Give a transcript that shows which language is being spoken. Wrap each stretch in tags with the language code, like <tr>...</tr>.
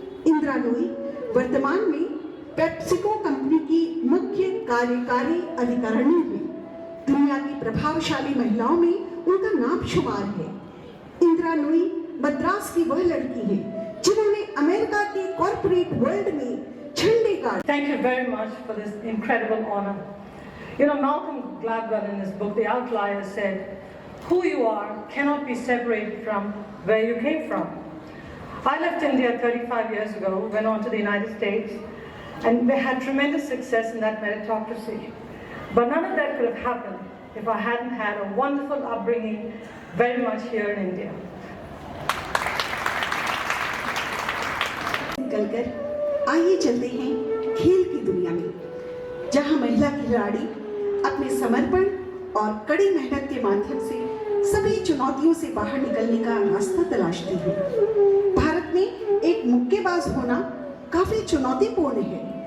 <hi>इंदिरा नोई वर्तमान में पेप्सिको कंपनी की मुख्य कार्यकारी अधिकारिणी है। दुनिया की प्रभावशाली महिलाओं में उनका नाम शुमार है। इंदिरा नोई मद्रास की वह लड़की है जिन्होंने अमेरिका के कॉर्पोरेट वर्ल्ड में झंडे गाड़े।</hi> <en>Thank you very much for this incredible honor. You know, Malcolm Gladwell in his book, The Outlier, said, "Who you are cannot be separated from where you came from." I left India 35 years ago, went on to the United States, and we had tremendous success in that meritocracy. But none of that could have happened if I hadn't had a wonderful upbringing very much here in India.</en> <hi>निकलकर आइए चलते हैं खेल की दुनिया में, जहां महिला खिलाड़ी अपने समर्पण और कड़ी मेहनत के माध्यम से सभी चुनौतियों से बाहर निकलने का रास्ता तलाशती है। भारत में एक मुक्केबाज होना काफी चुनौतीपूर्ण है।</hi>